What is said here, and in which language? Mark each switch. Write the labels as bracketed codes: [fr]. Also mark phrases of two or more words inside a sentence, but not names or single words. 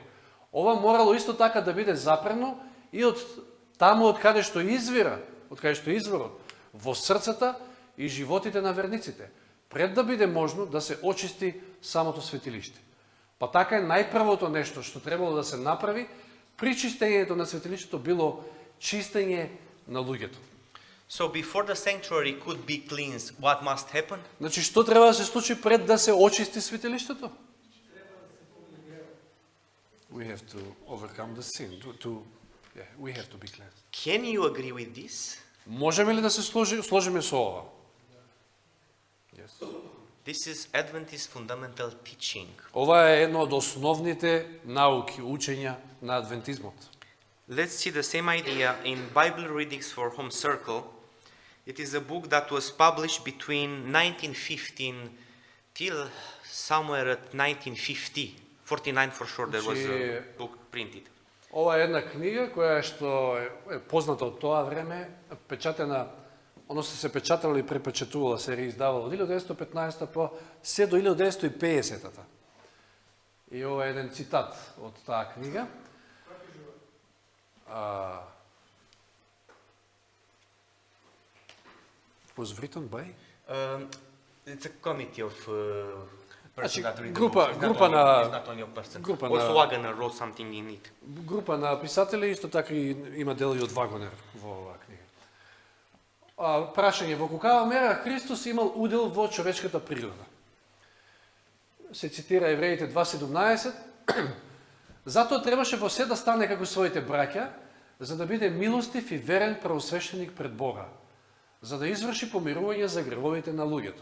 [mk] Ова морало исто така да биде запрено и од таму од каде што извира, од каде што изворот, во срцата и животите на верниците, пред да биде можно да се очисти самото светилиште. Па така е најпрвото нешто што требало да се направи при чистењето на светилиштето било чистење на луѓето. [en] So before the sanctuary could be cleansed, what must happen? [mk] Значи, што треба да се случи пред да се очисти светилиштето? [en] We have to overcome the sin. We have to be cleansed. Can you agree with this? [mk] Можеме ли да се сложиме со ова? [en] Yes. This is Adventist fundamental teaching. [mk] Ова е едно од основните науки, учења на адвентизмот. [en] Let's see the same idea in Bible Readings for Home Circle. It is a book that was published between 1915 till somewhere at 1950. 49 for sure there was a book printed. [mk] Ова е една книга која што е позната од тоа време, печатена, односно се печатала и препечатувала, се реиздавала од 1915 по се до 1950-та. И ова е еден цитат од таа книга. [en] Was written by? It's a committee of person [mk] Значи, [en] that read the [mk] група [en] book. It's not only a person. Also Wagner wrote something in it. [mk] Група на писатели, исто така и има дел и од Вагонер во оваа книга. Прашање, во каква мера Христос имал удел во човечката природа? Се цитира Евреите 2:17. Затоа требаше во се да стане како своите браќа, за да биде милостив и верен правосвещеник пред Бога, за да изврши помирување за гревовите на луѓето.